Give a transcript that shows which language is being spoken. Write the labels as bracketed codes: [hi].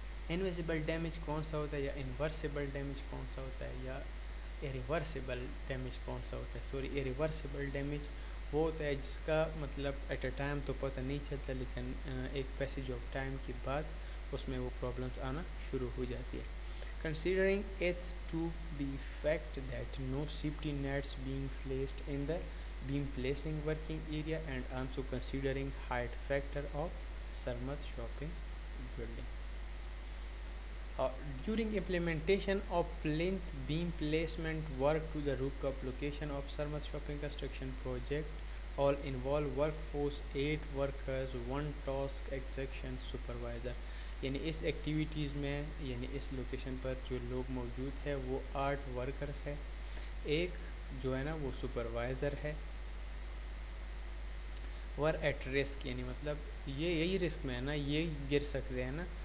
[ur] Invisible damage کون سا ہوتا ہے, یا انورسیبل ڈیمیج کون سا ہوتا ہے, یا ایریورسیبل ڈیمیج کون سا ہوتا ہے؟ ایریورسیبل ڈیمیج وہ ہوتا ہے جس کا مطلب ایٹ اے ٹائم تو پتہ نہیں چلتا, لیکن ایک پیسیج آف ٹائم کے بعد اس میں وہ پرابلمس آنا شروع ہو جاتی ہے. [en] Considering it to be fact that no safety nets being placed in the beam placing working area, and also considering height factor of Sarmat shopping building. During implementation of plinth beam placement work to the rooftop location of Sarmat shopping construction project, all involve workforce 8 workers, 1 task execution supervisor. [ur] یعنی اس activities میں یعنی اس location پر جو لوگ موجود ہے وہ 8 workers ہے، ایک جو ہے نا وہ سپروائزر ہے. [en] were at risk [ur] یعنی مطلب یہ یہی رسک میں ہے نا، یہ گر سکتے ہیں نا.